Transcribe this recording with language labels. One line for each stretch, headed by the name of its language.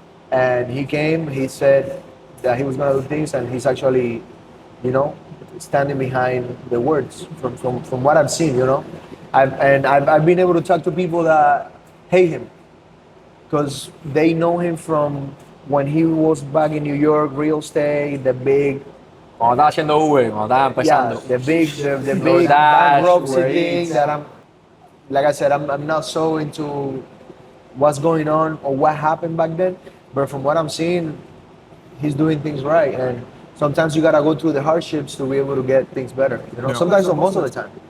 English: And he came, he said that he was going to do things, and he's actually, standing behind the words from what I've seen, I've been able to talk to people that hate him because they know him from when he was back in New York, real estate, the big.
Spanish: Cuando estaba haciendo Uber, cuando estaba empezando.
English: The big bankruptcy thing that like I said, I'm not so into what's going on or what happened back then, but from what I'm seeing, he's doing things right, and sometimes you gotta go through the hardships to be able to get things better. Sometimes or most of the time.